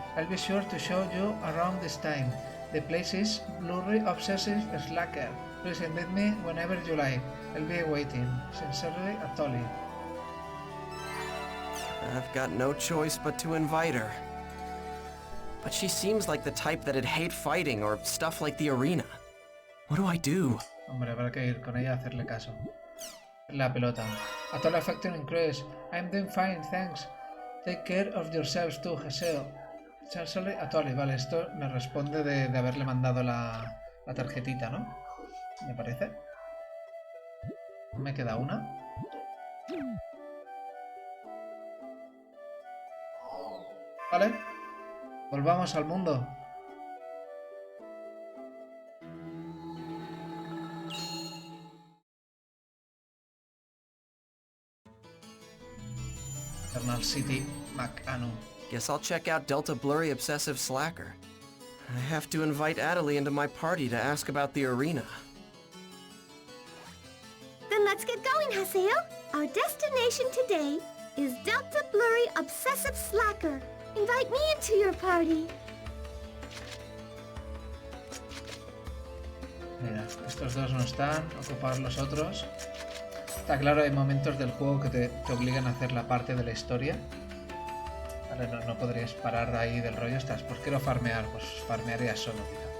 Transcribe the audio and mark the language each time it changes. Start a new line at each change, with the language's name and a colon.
English: I'll be sure to show you around this time. The place is Blurry Obsessive Slacker. Please invite me whenever you like. I'll be waiting. Sincerely, Atoli. I've got no choice but to invite her. But she seems like the type that'd hate fighting or stuff like the arena. What do I do?
Spanish: Hombre, habrá que ir con ella a hacerle caso. La pelota.
English: Atoli affection increase. I'm doing fine, thanks. Take care of yourselves too, Haseo. Sincerely, Atoli.
Spanish: Vale, esto me responde de haberle mandado la tarjetita, ¿no? Me parece. Me queda una. Vale. Volvamos al mundo.
English: Eternal City, Macanu. Guess I'll check out Delta Blurry Obsessive Slacker. I have to invite Adelie into my party to ask about the arena. Then let's get going, Haseo. Our destination today is Delta Blurry Obsessive Slacker. Invite me into your party.
Spanish: Mira, estos dos no están, ocupar los otros. Está claro, hay momentos del juego que te obligan a hacer la parte de la historia. Vale, no podrías parar ahí del rollo. Estás, pues quiero farmear, pues farmearía solo, tío.